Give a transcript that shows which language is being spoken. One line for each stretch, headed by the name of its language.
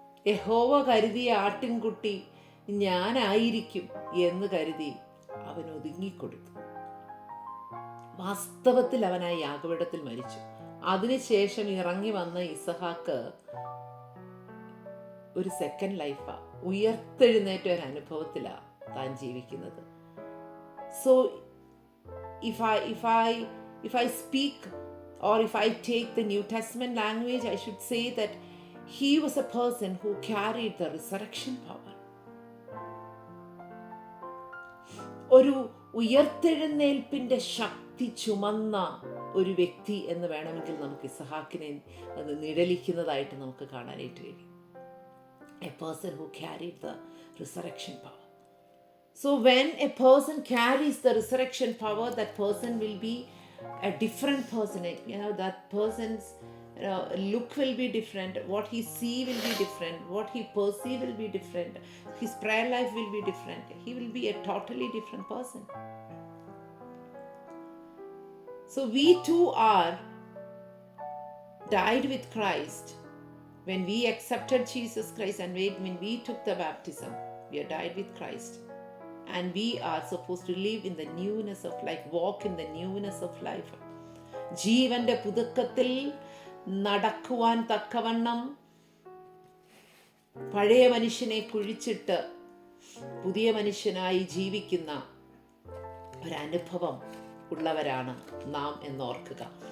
Malayalam: യഹോവ കരുതിയ ആട്ടിൻകുട്ടി ഞാനായിരിക്കും എന്ന് കരുതി അവൻ ഒതുങ്ങിക്കൊടുത്തു. വാസ്തവത്തിൽ അവൻ ആ യാഗപീഠത്തിൽ മരിച്ചു. അതിനുശേഷം ഇറങ്ങി വന്ന ഇസഹാക്ക് ഒരു സെക്കൻഡ് ലൈഫാ, ഉയർത്തെഴുന്നേറ്റ ഒരു അനുഭവത്തിലാണ് താൻ ജീവിക്കുന്നത്.
English: So if I speak, or if I take the New Testament language, I should say that he was a person who carried the resurrection power.
Malayalam: ഒരു ഉയർത്തെഴുന്നേൽപ്പിന്റെ ശക്തി ചുമന്ന ഒരു വ്യക്തി എന്ന് വേണമെങ്കിൽ നമുക്ക് ഇസഹാക്കിനെ അത് നിഴലിക്കുന്നതായിട്ട് നമുക്ക് കാണാനായിട്ട് കഴിയും.
English: A person who carried the resurrection power. So when a person carries the resurrection power, that person will be a different person. That person's look will be different, what he see will be different, what he perceive will be different, his prayer life will be different. He will be a totally different person. So we too are died with Christ. When we accepted Jesus Christ and when we took the baptism, we are died with Christ. And we are supposed to live in the newness of life, walk in the newness of life.
Malayalam: ജീവന്റെ പുതുക്കത്തിൽ നടക്കുവാൻ തക്കവണ്ണം പഴയ മനുഷ്യനെ കുഴിച്ചിട്ട് പുതിയ മനുഷ്യനായി ജീവിക്കുന്ന ഒരനുഭവം ഉള്ളവരാണ് നാം എന്നോർക്കുക.